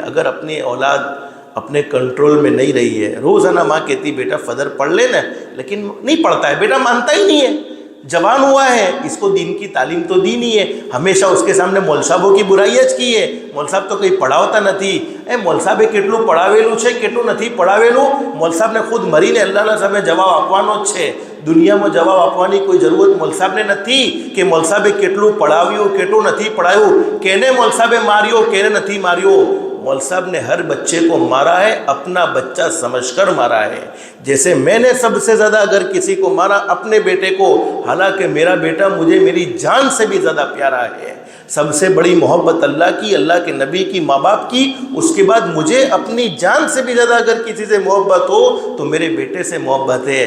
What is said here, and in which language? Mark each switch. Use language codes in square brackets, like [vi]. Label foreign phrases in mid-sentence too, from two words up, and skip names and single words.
[ur] اگر اپنی اولاد اپنے کنٹرول میں نہیں رہی ہے، روزانہ ماں کہتی بیٹا فجر پڑھ لینا، لیکن نہیں پڑھتا ہے، بیٹا مانتا ہی نہیں ہے، جوان ہوا ہے، اس کو دین کی تعلیم تو دی نہیں ہے، ہمیشہ اس کے سامنے مول صاحبوں کی برائیاں જ کی ہے، مول صاحب تو [gu] કંઈ પડાવતા નથી، મૌલ સાહેબે કેટલું પડાવેલું છે કેટલું નથી પડાવેલું મૌલ સાહેબને ખુદ મરીને અલ્લાહના સામે જવાબ આપવાનો જ છે। દુનિયામાં જવાબ આપવાની કોઈ જરૂરત મૌલ સાહેબને નથી કે મૌલ સાહેબે કેટલું પડાવ્યું કેટલું નથી પડાવ્યું, કેને મૌલ સાહેબે માર્યો કેને નથી માર્યો। [ur] مول صاحب نے ہر بچے کو مارا ہے، اپنا بچہ سمجھ کر مارا ہے۔ جیسے میں نے سب سے زیادہ اگر کسی کو مارا اپنے بیٹے کو، حالانکہ میرا بیٹا مجھے میری جان سے بھی زیادہ پیارا ہے۔ سب سے بڑی محبت اللہ کی، اللہ کے نبی کی، ماں باپ کی، اس کے بعد مجھے اپنی جان سے بھی زیادہ اگر کسی سے محبت ہو تو میرے بیٹے سے محبت ہے۔